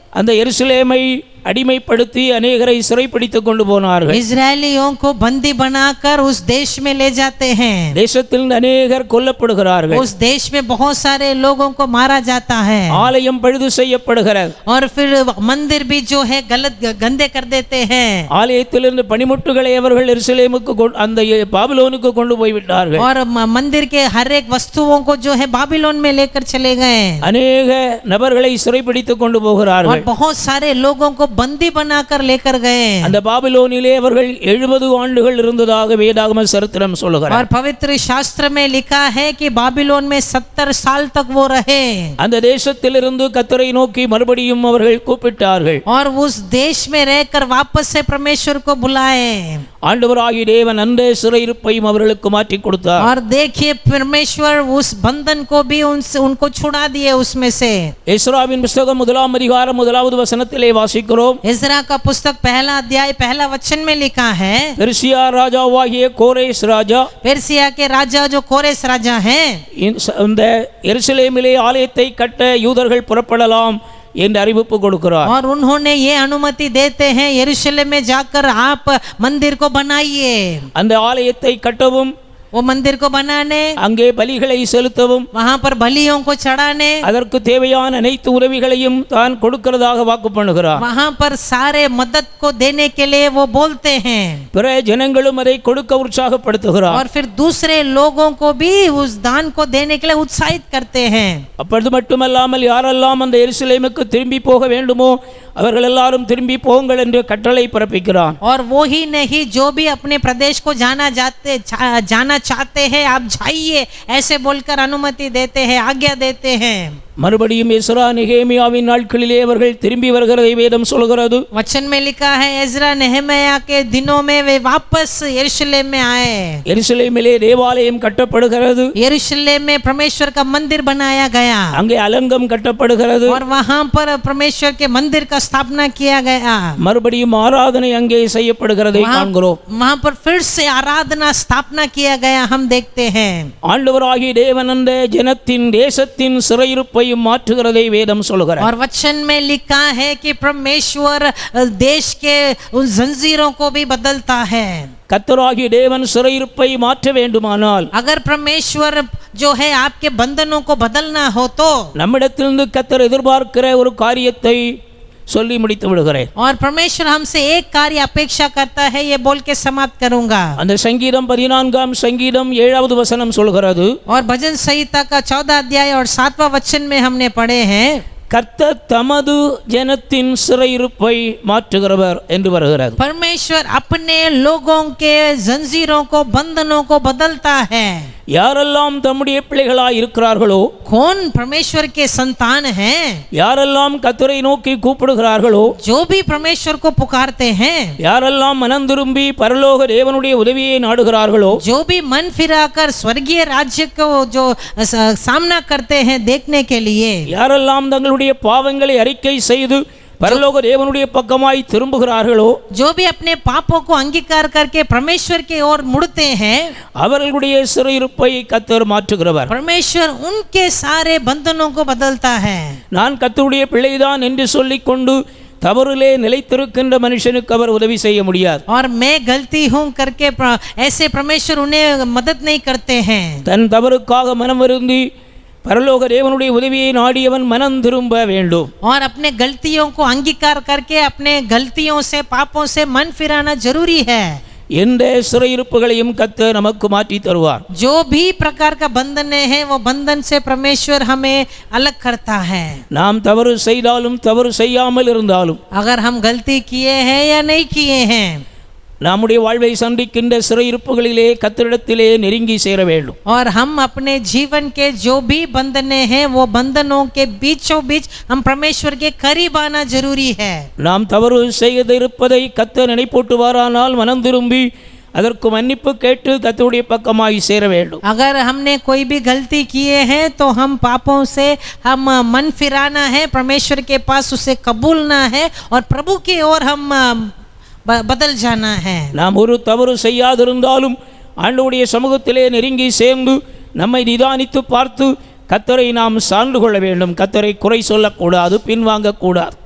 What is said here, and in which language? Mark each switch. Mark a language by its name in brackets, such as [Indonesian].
[Tamil] அந்த எருசலேமை அடிமைப்படுத்தி अनेகரை சிறைப்பிடித்துக் கொண்டு போனார்கள். [Hindi] इस्राएलियों को बंदी बनाकर उस देश में ले जाते हैं. [Tamil] தேசத்தில் अनेகர் கொல்லப்படுகிறார்கள். [Hindi] उस देश में बहुत सारे लोगों को मारा जाता है. [Tamil] ஆலயம் பழுது செய்யப்படுகிறது. [Hindi] और फिर मंदिर भी जो है गलत गंदे कर देते हैं. [Tamil] ஆலயத்திலிருந்து பனிமுட்டுகளை அவர்கள் எருசலேமுக்கு அந்த பாபிலோனுக்கு கொண்டு போய் விட்டார்கள். [Hindi] और मंदिर के हर एक वस्तुओं को जो है बाबिलोन में लेकर चले गए. [Tamil] अनेक நபர்களை சிறைப்பிடித்துக் கொண்டு போகிறார்கள். [Hindi] और बहुत सारे लोगों को बंदी बनाकर लेकर गए. [Tamil] அந்த பாபிலோனிலே அவர்கள் 70 ஆண்டுகள் இருந்ததாக வேதாகம சரித்திரம் சொல்லுகிறது. [Hindi] और पवित्र शास्त्र में लिखा है कि बाबिलोन में 70 साल तक वो रहे. [Tamil] அந்த தேசத்திலிருந்து கர்த்தரை நோக்கி மறுபடியும் அவர்கள் கூப்பிட்டார்கள். [Hindi] और उस देश में रहकर वापस से परमेश्वर को बुलाए. [Tamil] ஆண்டவராகிய தேவன் அந்த சிறையிருப்பையும் அவர்களுக்கு மாற்றி கொடுத்தார். [Hindi] और देखिए परमेश्वर उस बंधन को भी उनको छुड़ा दिए उसमें से. [Tamil] எஸ்ராவின் புத்தகம் 1ஆம் அதிகாரம் 1வது வசனத்திலே வாசிக்கிறோம். [Hindi] इस्रा का पुस्तक 1 अध्याय 1 वचन में लिखा है [Tamil] பெர்சியா ராஜாவாகிய கோரேஸ் ராஜா [Hindi] पेर्सिया के राजा जो कोरेस राजा हैं [Tamil] இந்த எருசலேமிலே ஆலயத்தை கட்ட யூதர்கள் புறப்படலாம் என்று அறிவிப்பு கொடுக்கிறார். [Hindi] और उन्होंने ये अनुमति देते हैं यरूशलेम में जाकर आप मंदिर को बनाइए. [Tamil] அந்த ஆலயத்தை கட்டவும் [Hindi] वो मंदिर को बनाने [Tamil] அங்கே பலிகளை செலுத்தவும் [Hindi] वहां पर बलियों को चढ़ाने [Tamil] அதற்கு தேவையான அனைத்து உதவிகளையும் தான் கொடுக்கிறதாக வாக்கு பண்ணுகிறார். [Hindi] वहां पर सारे मदद को देने के लिए वो बोलते हैं. [Tamil] பிற ஜனங்களும் அதை கொடுக்க உற்சாகப்படுத்துகிறார். [Hindi] और फिर दूसरे लोगों को भी उस दान को देने के लिए उत्साहित करते हैं. [Tamil] அப்பொழுது மட்டுமல்லாமல் யாரெல்லாம் அந்த எருசலேமுக்கு திரும்பி போக வேண்டுமோ அவர்கள் எல்லாரும் திரும்பி போங்கள் என்று கட்டளை பிறப்பிக்கிறார். [Hindi] और वो ही नहीं जो भी अपने प्रदेश को जाना चाहते हैं आप जाइए ऐसे बोलकर अनुमति देते हैं, आज्ञा देते हैं. [Tamil] மறுபடியும் எஸ்ரா நெகேமியாவின் நாட்களிலே அவர்கள் திரும்பி வருகிறதை வேதம் சொல்கிறது. [Hindi] वचन में लिखा है एज्रा नेहमिया के दिनों में वे वापस यरूशलेम में आए. [Tamil] எருசலேமிலே தேவாலயம் கட்டப்படுகிறது. [Hindi] यरूशलेम में परमेश्वर का मंदिर बनाया गया. [Tamil] அங்கே அலங்கம் கட்டப்படுகிறது. [Hindi] और वहां पर परमेश्वर के मंदिर का स्थापना किया गया. [Tamil] மறுபடியும் ஆராதனை அங்கே செய்யப்படுகிறதை காண்கிறோம். [Hindi] वहां पर फिर से आराधना स्थापना किया गया हम देखते हैं. [Tamil] ஆண்டவராகிய தேவன் அந்த ஜனத்தின் தேசத்தின் சிறையிருப்பை மாற்றுகிறதை வேதம் சொல்கிறது. [Hindi] और वचन में लिखा है कि परमेश्वर देश के उन जंजीरों को भी बदलता है. [Tamil] கர்த்தராகிய தேவன் சிறையிருப்பை மாற்ற வேண்டுமானால் [Hindi] अगर परमेश्वर जो है आपके बंधनों को बदलना हो तो [Tamil] நம்மிடத்திலிருந்து கர்த்தர் எதிர்பார்க்கிற ஒரு காரியத்தை சொல்லி முடித்து விடுகிறேன். [Hindi] और परमेश्वर हमसे एक कार्य अपेक्षा करता है, ये बोल के समाप्त करूंगा. [Tamil] அந்த சங்கீதம் 14ஆம் சங்கீதம் 7வது வசனம் சொல்கிறது, [Hindi] और भजन संहिता का 14 अध्याय और 7वां वचन में हमने पढ़े हैं, [Tamil] கர்த்தர் தமது ஜனத்தின் சிறையிருப்பை மாற்றுகிறவர் என்று வருகிறது. [Hindi] परमेश्वर अपने लोगों के जंजीरों को, बंधनों को बदलता है. [Tamil] யாரெல்லாம் தம்முடைய பிள்ளைகளாய் இருக்கிறார்களோ, [Hindi] कौन परमेश्वर के संतान हैं, [Tamil] யாரெல்லாம் கர்த்தரை நோக்கி கூப்பிடுகிறார்களோ, [Hindi] जो भी परमेश्वर को पुकारते हैं, [Tamil] யாரெல்லாம் மனம் திரும்பி பரலோக தேவனுடைய உதவியை நாடுகிறார்களோ, [Hindi] जो भी मन फिराकर स्वर्गीय राज्य को जो सामना करते हैं देखने के लिए, [Tamil] யாரெல்லாம் தங்களுடைய பாவங்களை அறிக்கை செய்து பரலோக தேவனுடைய பக்கமாய் திரும்புகிறார்களோ, [Hindi] जो भी अपने पापों को अंगीकार करके परमेश्वर की ओर मुड़ते हैं, [Tamil] அவர்களுடைய சிறையிருப்பை கர்த்தர் மாற்றுகிறவர். [Hindi] परमेश्वर उनके सारे बंधनों को बदलता है. [Tamil] நான் கர்த்தருடைய பிள்ளைதான் என்று சொல்லிக்கொண்டு தவறிலே நிலைத்திருக்கின்ற மனுஷனுக்கு அவர் உதவி செய்ய முடியாது. [Hindi] और मैं गलती हूं करके ऐसे परमेश्वर उन्हें मदद नहीं करते हैं. [Tamil] தன் தவறுக்காக மனம் வருந்தி பரலோக தேவனுடைய உதவியை நாடியவன் மனம் திரும்ப வேண்டும். [Hindi] और अपने गलतियों को अंगीकार करके अपने गलतियों से, पापों से मन फिराना जरूरी है. [Tamil] எந்த சிறையிருப்புகளையும் கர்த்தர் நமக்கு மாற்றி தருவார். [Hindi] जो भी प्रकार का बंधन है वो बंधन से परमेश्वर हमें अलग करता है. [Tamil] நாம் தவறு செய்தாலும் தவறு செய்யாமல் இருந்தாலும், [Hindi] अगर हम गलती किए हैं या नहीं किए हैं, [Tamil] நம்முடைய வாழ்வை சந்திக்கின்ற சிறையிருப்புகளிலே கர்த்தரிடத்திலே நெருங்கி சேர வேண்டும். [Hindi] और हम अपने जीवन के जो भी बंधने हैं वो बंधनों के बीचों बीच हम परमेश्वर के करीब आना जरूरी है. [Tamil] நாம் தவறு செய்திருப்பதை கர்த்தர் நினைப்பூட்டுவாரானால் மனம் திரும்பி அதற்கு மன்னிப்பு கேட்டு கர்த்தருடைய பக்கமாய் சேர வேண்டும். [Hindi] अगर हमने कोई भी गलती किए हैं तो हम पापों से हम मन फिराना है, परमेश्वर के पास उसे कबूलना है और प्रभु की ओर हम बदल जाना है. [Tamil] நாம் ஒரு தவறு செய்யாதிருந்தாலும் ஆண்டவருடைய சமூகத்திலே நெருங்கி சேர்ந்து நம்மை நிதானித்து பார்த்து கர்த்தரை நாம் சார்ந்து கொள்ள வேண்டும். கர்த்தரை குறை சொல்லக்கூடாது, பின்வாங்கக்கூடாது.